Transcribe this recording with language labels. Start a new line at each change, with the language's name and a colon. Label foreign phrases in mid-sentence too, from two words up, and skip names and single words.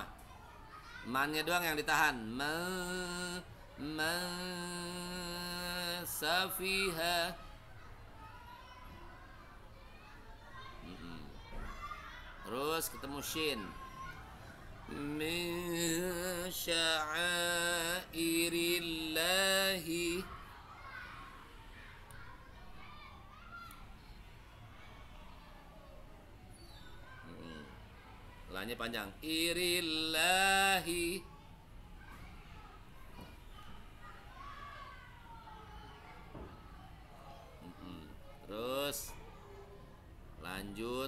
Indonesian: Mannya doang yang ditahan.
Arabic: Ma safiha.
Indonesian: Terus ketemu shin.
Arabic: Min sya'airillahi.
Indonesian: Lanya panjang. Irillahi. Terus lanjut.